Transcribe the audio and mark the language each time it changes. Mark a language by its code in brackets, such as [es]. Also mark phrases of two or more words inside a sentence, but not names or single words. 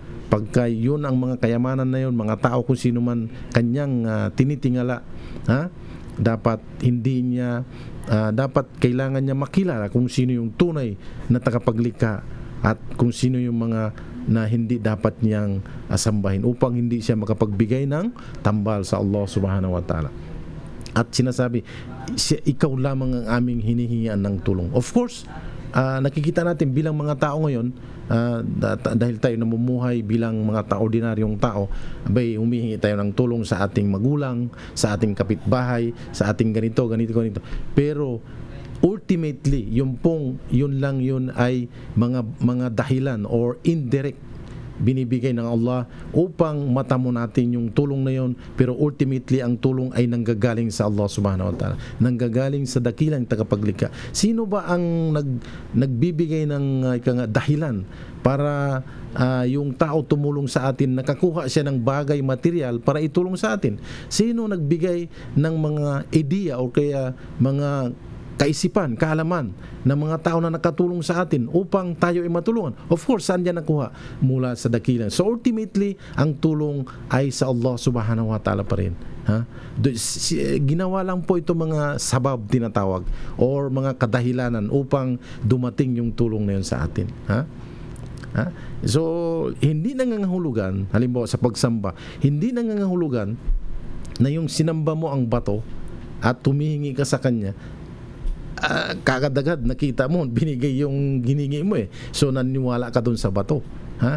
[tl] Pagka yun ang mga kayamanan na yun, mga tao kung sino man kanyang tinitingala, ha? Dapat hindi niya, dapat kailangan niya makilala kung sino yung tunay na tagapaglikha at kung sino yung mga na hindi dapat niyang sambahin upang hindi siya makapagbigay ng tambal sa [ar] الله سبحانه وتعالى. [tl] At sinasabi, ikaw lamang ang aming hinihingian ng tulong. [en] Of course, [tl] nakikita natin bilang mga tao ngayon, dahil tayo namumuhay bilang mga ordinaryong tao, humihingi tayo ng tulong sa ating magulang, sa ating kapitbahay, sa ating ganito. Pero ultimately, yun lang ay mga dahilan or indirect binibigay ng Allah upang matamo natin yung tulong na yun, pero ultimately ang tulong ay nanggagaling sa [ar] الله سبحانه وتعالى, [tl] nanggagaling sa dakilang tagapaglikha. Sino ba ang nagbibigay ng dahilan para yung tao tumulong sa atin, nakakuha siya ng bagay, material para itulong sa atin? Sino nagbigay ng mga ideya o kaya mga kaisipan, kaalaman ng mga tao na nakatulong sa atin upang tayo ay matulungan? [en] Of course, [tl] saan yan nakuha? Mula sa dakilan. So ultimately, ang tulong ay sa [ar] الله سبحانه وتعالى [tl] pa rin. Ha? Ginawa lang po ito mga sabab tinatawag or mga kadahilanan upang dumating yung tulong na yun sa atin. Ha? Ha? So, hindi nangangahulugan, halimbawa sa pagsamba, hindi nangangahulugan na yung sinamba mo ang bato at tumihingi ka sa kanya, kakadagad nakita mo binigay yung giningi mo so naniwala ka dun sa bato, ha?